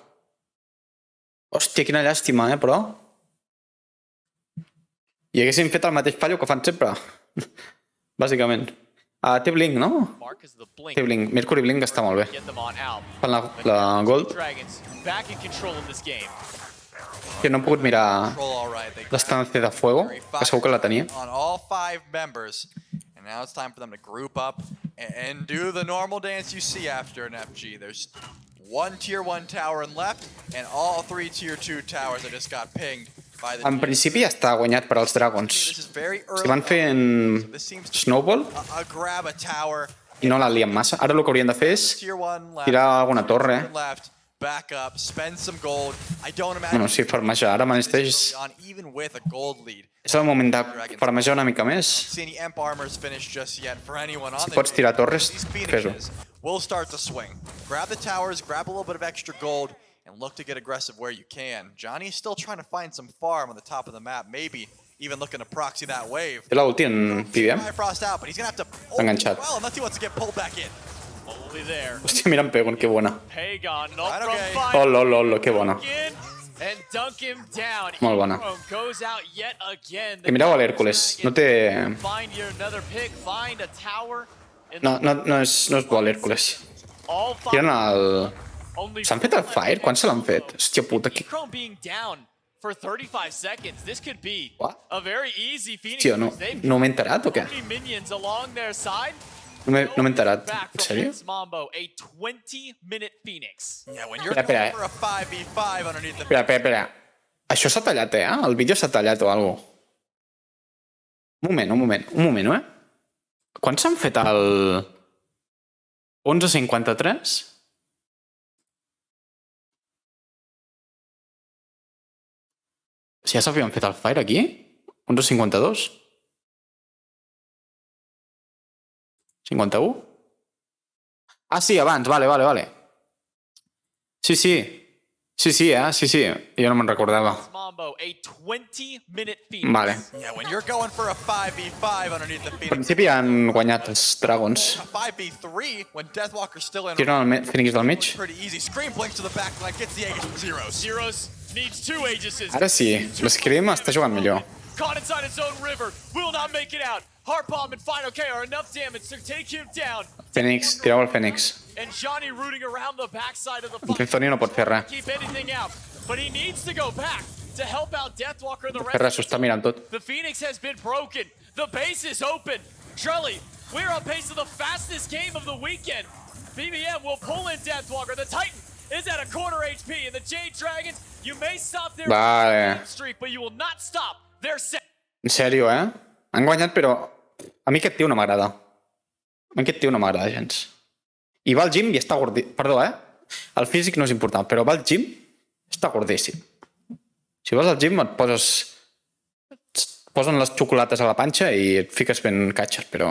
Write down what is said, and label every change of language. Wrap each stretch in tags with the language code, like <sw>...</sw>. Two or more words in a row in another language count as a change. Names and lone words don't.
<ca>Hòstia, quina llàstima, però... I haguéssim fet el mateix fallo que fan sempre. Bàsicament. Té Blink, no? Té Blink. Mercury Blink està molt bé. Fan la Gold. Que no he pogut mirar l'estància de Fuego, que segur que la tenia.</ca> <en>Now it's time for them to group up and do the normal dance you see after an FG. There's one tier 1 tower and left, and all 3 tier 2 towers that just got pinged by the</en> <ca>En principi ja està guanyat per als Dragons.</ca> <en>This is very</en> <ca>Si</ca> <en>early.</en> <ca>van fent</ca> <en>This seems to Snowball a grab a tower.</en> <ca>i no la lien massa. Ara el que haurien de fer és</ca> <en>Tier 1 left.</en> <ca>tirar alguna torre.</ca> <en>Left, back up, spend some gold. I don't imagine</en> <ca>Bueno, sí, farmejar. Ara mateix</ca> <en>on even with a gold lead.</en> <ca>és el moment de farmejar una mica més.</ca> <en>See any Emp armors finished just yet for anyone on</en> <ca>Si pots tirar torres,</ca> <en>These</en> <ca>fes-ho.</ca> <en>Phoenixes will start to swing. Grab the towers, grab a little bit of extra gold, and look to get aggressive where you can. Johnny's still trying to find some farm on the top of the map, maybe even looking to proxy that wave.</en> <ca>Té l'ulti en PBM.</ca> <en>Frost out, but he's gonna have to</en> <ca>Enganxat.</ca> <en>well unless he wants to get pulled back in. Only there.</en> <ca>Hòstia, mira en Pegon, que bona. Pagon, no</ca> <en>Right, from okay. five.</en> <ca>Olo, que bona.</ca> <en>And dunk him down.</en> <ca>Molt bona.</ca> <en>Goes out yet again.</en> <ca>Que mireu a l'Hèrcules. No té...</ca> <en>Find your another pick, find a tower.</en> <ca>No és bo l'Hèrcules.</ca> <en>All five.</en> <ca>Tiren el...</ca> <en>Only</en> <ca>S'han fet el Fire? Quan se l'han fet? Hòstia puta, que...</ca> <en>Chrome being down for 35 seconds. This could be What? a very easy Phoenix.</en> <ca>Hòstia, no m'he enterat o què?</ca> <en>Minions along their side.</en> <ca>No m'he enterat.</ca> <en>Back</en> <ca>En</ca> <en>from</en> <ca>sèrio?</ca> <en>Mambo, a 20-minute Phoenix. Yeah, when you're</en> <ca>Espera.</ca> <en>going for a 5v5 underneath the</en> <ca>Espera. Això s'ha tallat, El vídeo s'ha tallat o alguna cosa. Un moment, Quan s'han fet el... 11:53? Si ja s'havien fet el Fire aquí? 11:52? 51? Ah, sí, abans, vale. Sí. Sí, jo no me'n recordava.</ca> <en>Mambo, a 20-minute Phoenix.</en> <ca>Vale.</ca> <en>Yeah, when you're going for a 5v5 underneath the</en> <ca>En</ca> <en>Phoenix.</en> <ca>principi han guanyat els Dragons.</ca> <en>A 5v3 when Deathwalker's still in.</en> <ca>Tiren el Phoenix del mig.</ca> <en>Pretty easy. Scream blinks to the back line, gets the Aegis for zeros. Zeros needs 2 Aegises.</en> <ca>Ara sí, l'Scream està jugant millor.</ca> <en>Caught inside his own river, will not make it out. Heart bomb and final K are enough damage to take him down.</en> <ca>Fènix, tireu el Fènix.</ca> <en>And Johnny rooting around the backside of the</en> <ca>En Trifoni no pot fer res.</ca> <en>keep anything out, but he needs to go back to help out Deathwalker and the</en> <ca>No pot fer res, s'ho està mirant tot.</ca> <en>The Phoenix has been broken. The base is open. Trelly, we're on pace to the fastest game of the weekend. BBM will pull in Deathwalker. The Titan is at a quarter HP, and the Jade Dragons, you may stop their</en> <ca>Vale.</ca> <en>streak, but you will not stop their set.</en> <ca>En sèrio, Han guanyat, però... A mi aquest tio no m'agrada. A mi aquest tio no m'agrada gens. I va al gym i està gordíssim. Perdó, El físic no és important, però va al gym i està gordíssim. Si vas al gym et poses... Et posen les xocolates a la panxa i et fiques ben catxes, però...</ca>